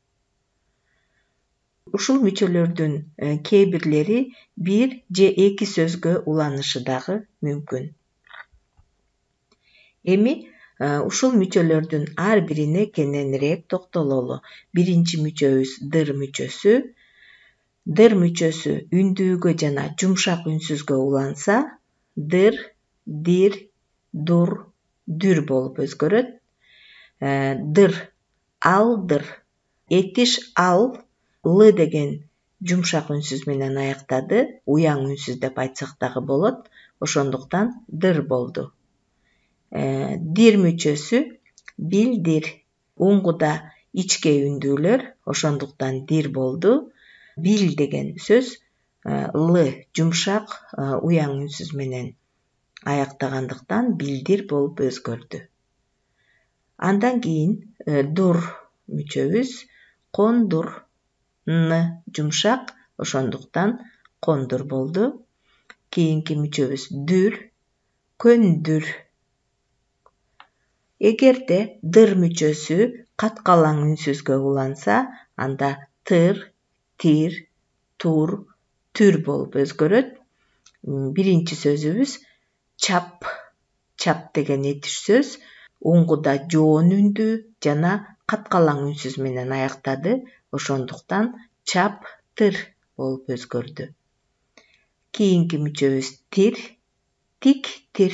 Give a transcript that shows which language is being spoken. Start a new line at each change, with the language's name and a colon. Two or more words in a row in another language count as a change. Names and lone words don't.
Kyrgyz: Ушул мүчөлөрдүн кээ бирлери бир же эки сөзгө уланышы дагы мүмкүн. Эми ушул мүчөлөрдүн ар бирине кененирээк токтололу. Биринчи мүчөбүз дыр мүчөсү. Дыр мүчөсү үндүүгө жана жумшак үнсүзгө уланса, дыр, дир, дур, дүр болуп өзгөрөт. Дыр, алдыр. Этиш ал, л деген жумшак үнсүз менен аяктады. Уяң үнсүз деп айтсак дагы болот. Ошондуктан дыр болду. Дир мүчөсү билдир. Уңгуда ичке үндүүлөр, ошондуктан дир болду. Бил деген сөз л жумшак уяң үнсүз менен аяктагандыктан билдир болуп өзгөрдү. Андан кийин дур мүчөбүз кондур. Н жумшак, ошондуктан кондур болду. Кийинки мүчөбүз дүр, көндүр. Эгерде дыр мүчөсү каткалаң үнсүзгө уланса, анда тыр, тир, тур, түр болуп өзгөрөт. Биринчи сөзүбүз чап. Чап деген этиш сөз уңгуда жоон үндүү жана каткалаң үнсүз менен аяктады. Ошондуктан чаптыр болуп өзгөрдү. Кийинки мүчөбүз тир, тиктир.